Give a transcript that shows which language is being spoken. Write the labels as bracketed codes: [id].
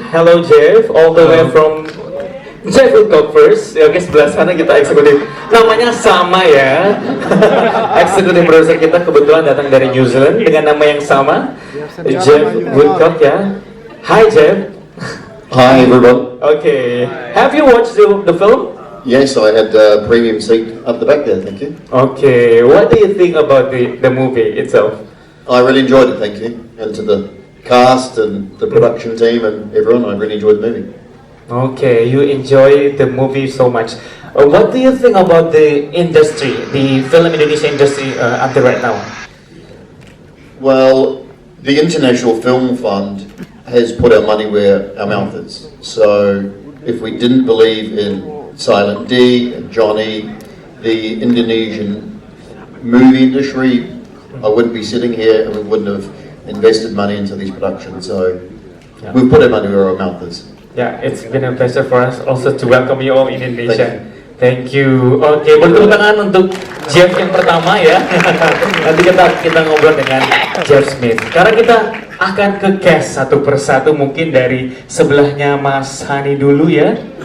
[en] Hello Jeff, all the way from Jeff Woodcock first. [id] Ya, oke, sebelah sana kita eksekutif. Namanya sama ya. Eksekutif produser kita kebetulan datang dari New Zealand dengan nama yang sama, Jeff Woodcock ya. [en] Hi Jeff. Hi everyone. Okay, have you watched the film? Yes, I had a premium seat up the back there, thank you. Okay, what do you think about the movie itself? I really enjoyed it, thank you. And to the cast and the production team and everyone, I really enjoyed the movie. Okay, you enjoy the movie so much. What do you think about the industry, the film Indonesia industry until right now? Well, the International Film Fund has put our money where our mouth is. So if we didn't believe in Silent D and Johnny, the Indonesian movie industry, I wouldn't be sitting here and we wouldn't have invested money into these productions. So we've put our money where our mouth is. Yeah, it's been a pleasure for us also to welcome you all in Indonesia. Thank you. [id] Oke, bertepuk tangan untuk Jeff yang pertama ya. Nanti kita ngobrol dengan Jeff Smith. Karena kita akan ke cast satu persatu, mungkin dari sebelahnya Mas Hani dulu ya.